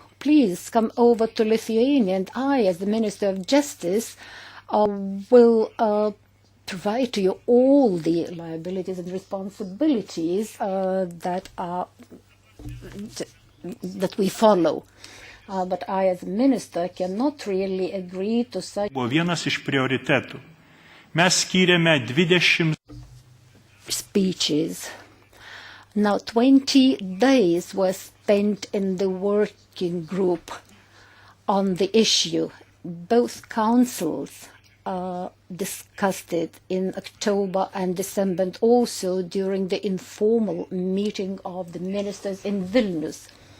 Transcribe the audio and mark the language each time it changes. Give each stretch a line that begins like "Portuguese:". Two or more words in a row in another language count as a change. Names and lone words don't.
English: Please come over to Lithuania, and I, as the Minister of Justice, will provide to you all the liabilities and responsibilities that we follow. But I, as a minister, cannot really agree to such.
Lithuanian: Buvo vienas iš prioritetų. Mes skyrėme 20
English: speeches. Now, 20 days were spent in the working group on the issue. Both councils discussed it in October and December, and also during the informal meeting of the ministers in Vilnius.